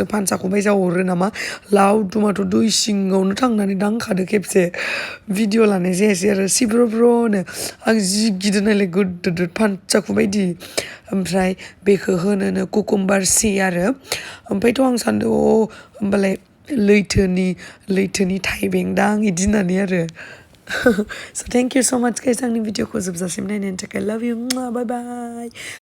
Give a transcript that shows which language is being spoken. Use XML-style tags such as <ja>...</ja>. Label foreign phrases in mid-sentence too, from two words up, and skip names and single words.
<brx>फानसाखौ बायजा हरो नामा लावदुमाथ' दै सिङावनो थांनानै दांखादो खेबसे भिडिअ लानाय जायासै आरो सिब्र'ब्र'नो आं जि गिदों नायलाय गोदोर फानसाखु बायदि ओमफ्राय बेखौ होनोनो कुकुम्बार सि आरो ओमफ्रायथ' आं सानदों होमबालाय लैथोनि थाइबें दां इदि होननानै आरो</brx> <en>So thank you so much guys</en> <brx>आंनि भिडिअखौ जोबजासिम नायनायनि थाखाय</brx> <en>love you bye bye</en>